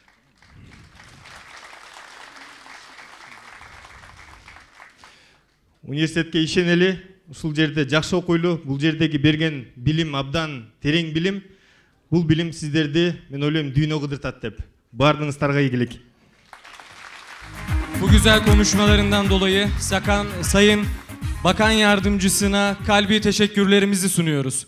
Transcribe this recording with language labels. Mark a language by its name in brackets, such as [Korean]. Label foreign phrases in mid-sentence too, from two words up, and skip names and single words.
[Kyrgyz] Университетке ишенели, ушул жерде жакшы окуйлу, бул жердеги берген билим абдан терең билим. Бул билим сиздерди, мен ойлойм, дүйнө кыдыртат деп. Бардыңыздарга ийгилик. [Turkish] Bu güzel konuşmalarından dolayı Sayın Bakan Yardımcısına kalbi teşekkürlerimizi sunuyoruz.